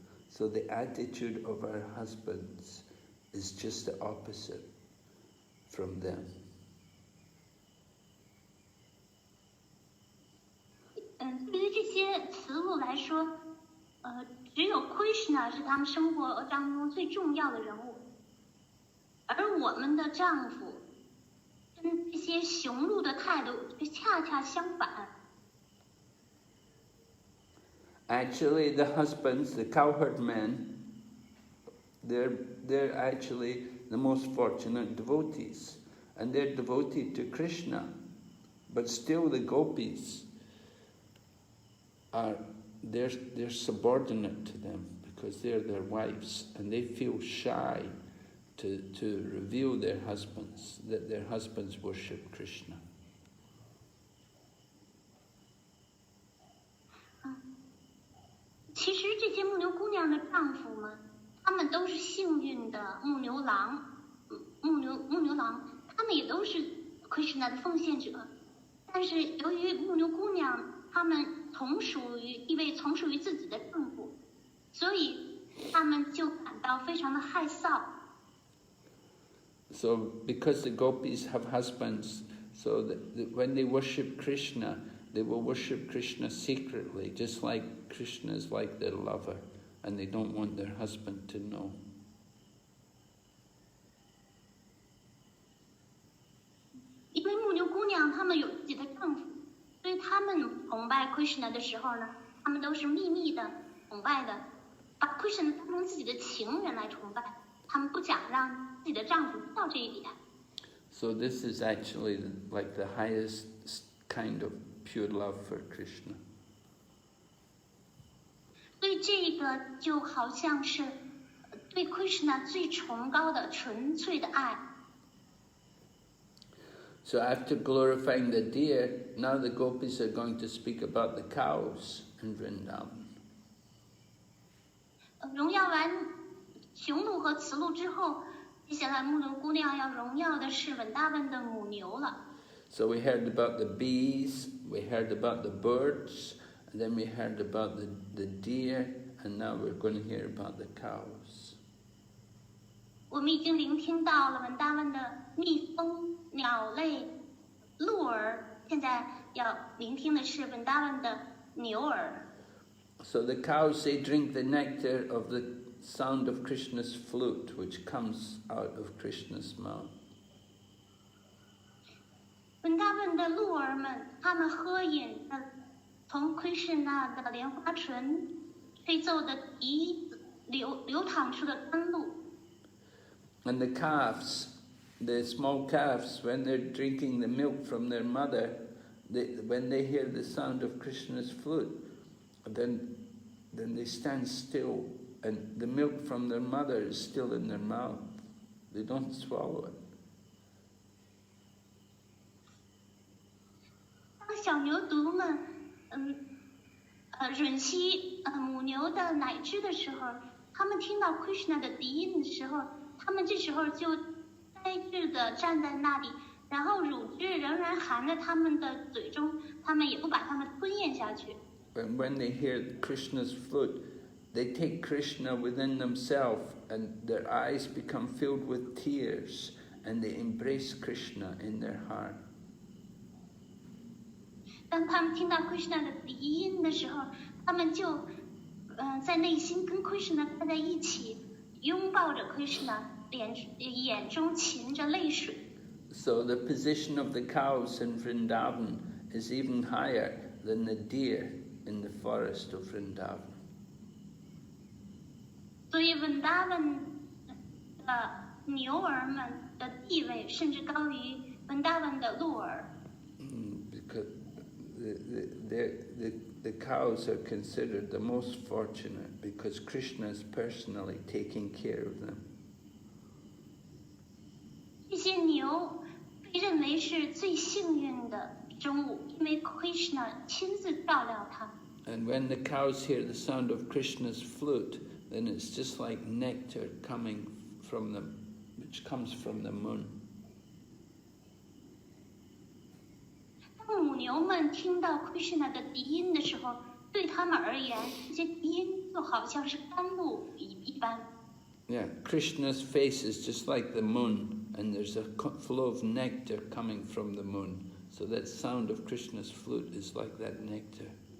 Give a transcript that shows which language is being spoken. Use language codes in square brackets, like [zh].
[en] So the attitude of our husbands is just the opposite from them. [zh] 对于这些雌鹿来说，只有 Krishna 是他们生活当中最重要的人物，而我们的丈夫跟这些雄鹿的态度却恰恰相反。 [en] Actually, the husbands, the cowherd men, they're actually the most fortunate devotees, and they're devoted to Krishna. But still, the gopis they're subordinate to them because they're their wives, and they feel shy to reveal their husbands, that their husbands worship Krishna. [zh] 其实这些牧牛姑娘的丈夫们，他们都是幸运的牧牛郎，他们也都是 Krishna 的奉献者。但是由于牧牛姑娘她们从属于自己的丈夫，所以他们就感到非常的害臊。 [en] So because the gopis have husbands, so that when they worship Krishna, they will worship Krishna secretly, just like Krishna is like their lover, and they don't want their husband to know. [zh] 因为牧牛姑娘她们有自己的丈夫，所以她们崇拜 Krishna 的时候呢，她们都是秘密的崇拜的，把 Krishna 当成自己的情人来崇拜，她们不想让自己的丈夫知道这一点。 [en] So this is actually like the highest kind of pure love for Krishna. [zh] 所以这个就好像是对 Krishna 最崇高的纯粹的爱。 [en] So after glorifying the deer, now the gopis are going to speak about the cows in Vrindavan. [zh] 荣耀完雄鹿和雌鹿之后，接下来牧牛姑娘要荣耀的是文达文的母牛了。 [en] So we heard about the bees, we heard about the birds, and then we heard about the deer, and now we're going to hear about the cows. [zh] 我们已经聆听到了文达文的蜜蜂、鸟类、鹿儿，现在要聆听的是文达文的牛儿。 [en] So the cows, they drink the nectar of the sound of Krishna's flute, which comes out of Krishna's mouth. [zh] 文达文的鹿儿们，他们喝饮从 Krishna 的莲花唇吹奏的笛子流淌出的甘露。 [en] And the calves, the small calves, when they're drinking the milk from their mother, when they hear the sound of Krishna's flute, then they stand still, and the milk from their mother is still in their mouth. They don't swallow it. [zh] 当小牛犊们，吮吸母牛的奶汁的时候，他们听到 Krishna 的笛音的时候，他们这时候就呆滞地站在那里，然后乳汁仍然含在他们的嘴中，他们也不把它们吞咽下去。 [en] And when they hear Krishna's flute, they take Krishna within themselves, and their eyes become filled with tears, and they embrace Krishna in their heart. [zh] 当他们听到 Krishna 的笛音的时候，他们就在内心跟 Krishna 待在一起，拥抱着 Krishna， 眼中噙着泪水。 [en] So the position of the cows in Vrindavan is even higher than the deer in the forest of Vrindavan. [zh] 所以文达文的牛儿们的地位甚至高于文达文的鹿儿。 [en] Because the cows are considered the most fortunate because Krishna is personally taking care of them. [zh] 这些牛被认为是最幸运的生物，因为 Krishna 亲自照料它。 [en] And when the cows hear the sound of Krishna's flute, then it's just like nectar coming from them, which comes from the moon. [zh] 当母牛们听到 Krishna 的笛音的时候，对他们而言，这些笛音就好像是甘露一般。 [en] Yeah, Krishna's face is just like the moon, and there's a flow of nectar coming from the moon. So that sound of Krishna's flute is like that nectar.